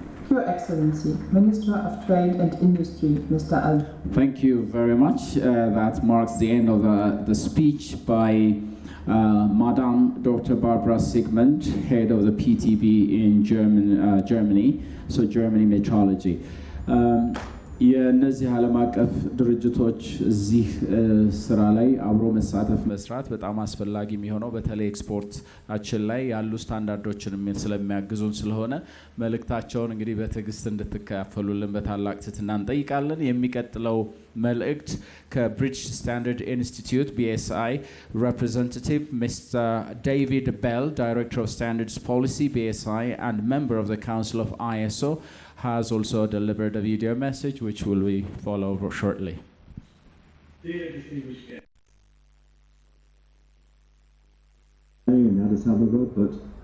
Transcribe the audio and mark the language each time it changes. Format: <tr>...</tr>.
<en>Your Excellency, Minister of Trade and Industry, Mr. Al. Thank you very much. That marks the end of the speech by Madame Dr. Barbara Sigmund, head of the PTB in Germany, so Germany Metrology.</en> <am>የእነዚህ ዓለም አቀፍ ድርጅቶች እዚህ ስራ ላይ አብሮ መሳተፍ መስራት በጣም አስፈላጊ የሚሆነው በተለይ ኤክስፖርታችን ላይ ያሉ ስታንዳርዶችን ስለሚያግዙን ስለሆነ መልእክታቸውን እንግዲህ በትዕግስት እንድትካፈሉልን በታላቅ ትህትና እንጠይቃለን። የሚቀጥለው መልእክት ከብሪቲሽ ስታንዳርድ ኢንስቲትዩት BSI representative Mr.</am> <en>David Bell, Director of Standards Policy BSI and member of the Council of ISO, has also delivered a video message which will be followed shortly. Dear distinguished guests, in Addis Ababa, but</en>